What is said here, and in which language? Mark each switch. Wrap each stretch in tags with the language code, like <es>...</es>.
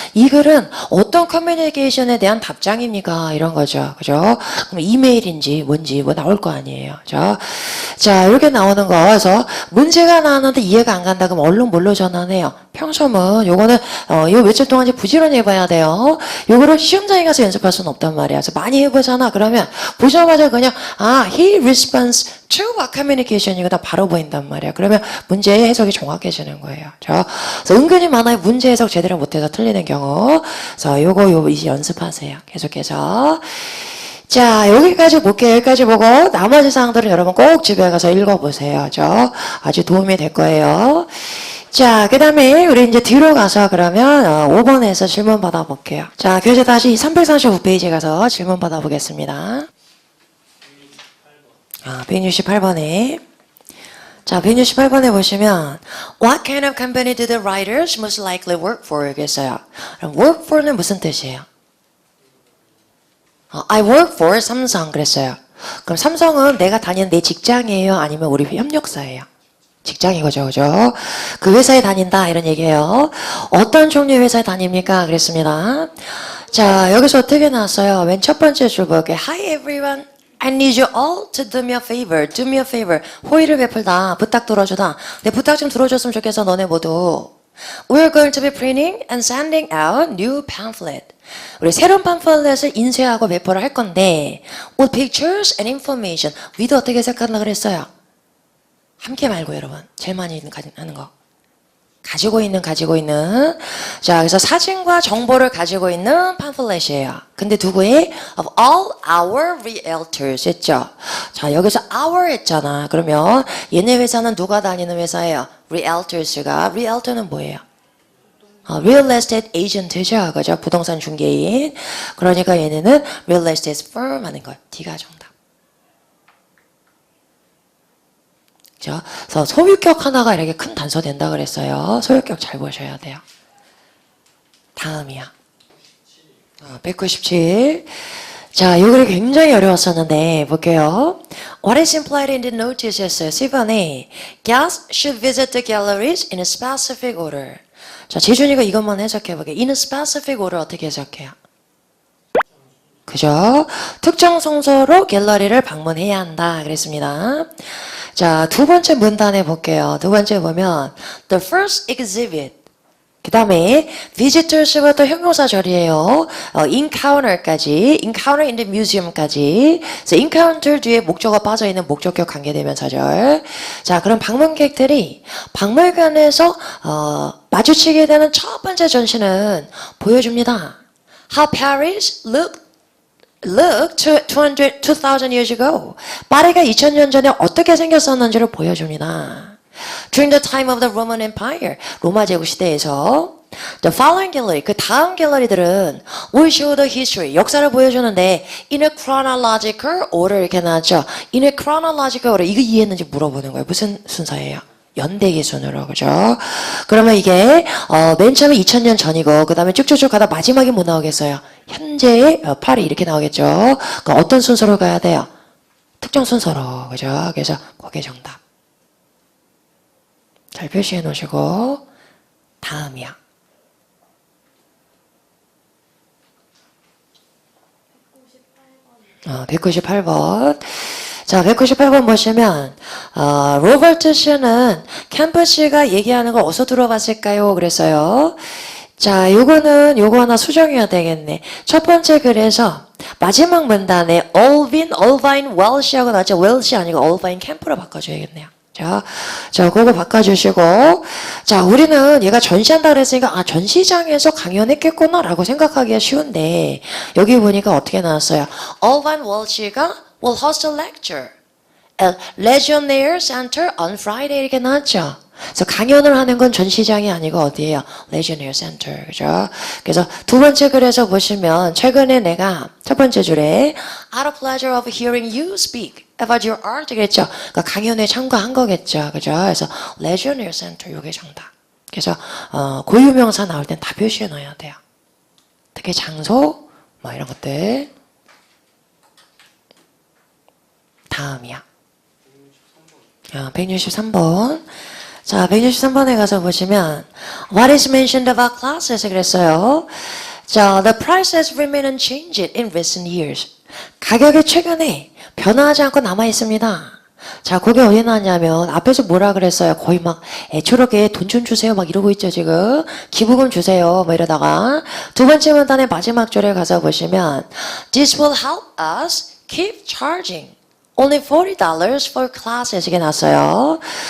<ko>이 글은 어떤 커뮤니케이션에 대한 답장입니까? 이런 거죠. 그죠? 그럼 이메일인지 뭔지 뭐 나올 거 아니에요. 그죠? 자, 이렇게 나오는 거. 그래서 문제가 나왔는데 이해가 안 간다. 그럼 얼른 뭘로 전환해요? 평서문. 요거는, 이거 며칠 동안 이제 부지런히 해봐야 돼요. 요거를 시험장에 가서 연습할 수는 없단 말이야. 그래서 많이 해보잖아. 그러면 보자마자 그냥,</ko> <en>he responds to a communication.</en> <ko>이거 다 바로 보인단 말이야. 그러면 문제 해석이 정확해지는 거예요. 그래서 은근히 많아요. 문제 해석 제대로 못해서 틀리는 경우. 그래서 요거 이제 연습하세요. 계속해서. 자, 여기까지 볼게요. 여기까지 보고 나머지 사항들은 여러분 꼭 집에 가서 읽어보세요. 아주 도움이 될 거예요. 자, 그 다음에 우리 이제 뒤로 가서 그러면 5번에서 질문 받아볼게요. 자, 교재 다시 335페이지 가서 질문 받아보겠습니다. 168번에. 자, 168번에 보시면</ko> <en>What kind of company do the writers most likely work for?</en> <ko>여기 있어요. 그럼 work for는 무슨 뜻이에요?</ko> <en>I work for 삼성</en> <ko>그랬어요. 그럼 삼성은 내가 다니는 내 직장이에요? 아니면 우리 협력사예요? 직장인 거죠, 그죠? 그 회사에 다닌다 이런 얘기예요. 어떤 종류의 회사에 다닙니까? 그랬습니다. 자, 여기서 어떻게 나왔어요? 맨 첫 번째 줄 볼게요.</ko> <en>Hi everyone. I need you all to do me a favor. Do me a favor.</en> <ko>호의를 베풀다. 부탁 들어주다. 내 부탁 좀 들어줬으면 좋겠어, 너네 모두.</ko> <en>We're going to be printing and sending out new pamphlet.</en> <ko>우리 새로운 팜플렛을 인쇄하고 배포를 할 건데</ko> <en>with pictures and information.</en> <ko>위도 어떻게 해석한다 그랬어요? 함께 말고 여러분. 제일 많이 하는 거. 가지고 있는. 자, 그래서 사진과 정보를 가지고 있는 팜플렛이에요. 근데 누구의?</ko> <en>Of all our realtors</en> <ko>했죠. 자, 여기서 our 했잖아. 그러면 얘네 회사는 누가 다니는 회사예요? realtors가. realtor는 뭐예요?</ko> <en>real estate agent</en> <ko>죠. 그죠? 부동산 중개인. 그러니까 얘네는 real estate firm 하는 거예요. D가 정답. 그죠? 그래서 소유격 하나가 이렇게 큰 단서 된다 그랬어요. 소유격 잘 보셔야 돼요. 다음이야. 197. 자, 이 글이 굉장히 어려웠었는데 볼게요.</ko> <en>What is implied in the notice였어요.</en> <ko>10번에</ko> <en>guests should visit the galleries in a specific order.</en> <ko>자, 지준이가 이것만 해석해보게.</ko> <en>In a specific order</en> <ko>어떻게 해석해요? 그죠? 특정 순서로 갤러리를 방문해야 한다. 그랬습니다. 자, 두 번째 문단에 볼게요. 두 번째 보면</ko> <en>the first exhibit.</en> <ko>그 다음에 visitors부터 형용사 절이에요. encounter까지, encounter in the museum까지. 그래서 encounter 뒤에 목적어 빠져있는 목적격 관계대명사절. 자, 그럼 방문객들이 박물관에서 마주치게 되는 첫 번째 전시는 보여줍니다.</ko> <en>How Paris looked 2,000 years ago.</en> <ko>파리가 2000년 전에 어떻게 생겼었는지를 보여줍니다.</ko> <en>During the time of the Roman Empire,</en> <ko>로마 제국 시대에서</ko> <en>the following gallery,</en> <ko>그 다음 갤러리들은</ko> <en>will show the history,</en> <ko>역사를 보여주는데</ko> <en>in a chronological order</en> <ko>이렇게 나왔죠.</ko> <en>in a chronological order,</en> <ko>이거 이해했는지 물어보는 거예요. 무슨 순서예요? 연대기 순으로, 그죠? 그러면 이게 맨 처음에 2000년 전이고 그 다음에 쭉쭉쭉 가다 마지막에 뭐 나오겠어요? 현재의 파리 이렇게 나오겠죠? 그러니까 어떤 순서로 가야 돼요? 특정 순서로, 그죠? 그래서 그게 정답. 잘 표시해 놓으시고 다음이야. 198번. 자, 198번 보시면 로버트 씨는 캠프 씨가 얘기하는 걸 어디서 들어봤을까요? 그랬어요. 자, 요거 하나 수정해야 되겠네. 첫 번째 글에서 마지막 문단에 Alvin Welsh하고 나왔죠. Welsh 아니고 Alvin 캠프로 바꿔줘야겠네요. 자, 그거 바꿔주시고. 자, 우리는 얘가 전시한다 그랬으니까, 전시장에서 강연했겠구나라고 생각하기가 쉬운데, 여기 보니까 어떻게 나왔어요?</ko> <en>Alvin Welsh가 will host a lecture at Legionnaire Center on Friday</en> <ko>이렇게 나왔죠. 그래서 강연을 하는 건 전시장이 아니고 어디예요? Legionnaire Center. 그죠? 그래서 두 번째 글에서 보시면 최근에 내가 첫 번째 줄에</ko> <en>out of pleasure of hearing you speak about your art</en> <ko>그랬죠. 그러니까 강연에 참가한 거겠죠. 그죠? 그래서 Legionnaire Center 요게 정답. 그래서 고유명사 나올 땐 다 표시해 놓아야 돼요. 특히 장소 뭐 이런 것들. 다음이야. 163번. 자, 163번에 가서 보시면</ko> <en>What is mentioned about classes?</en> <ko>그랬어요.</ko> <en>자, the price has remained unchanged in recent years.</en> <ko>가격이 최근에 변화하지 않고 남아 있습니다. 자, 그게 어디 나왔냐면 앞에서 뭐라 그랬어요? 거의 막 애초롭게 돈 좀 주세요 막 이러고 있죠 지금. 기부금 주세요 뭐 이러다가 두 번째 문단의 마지막 줄에 가서 보시면</ko> <en>This will help us keep charging only $40 for classes</en> <ko>이게 났어요.</ko>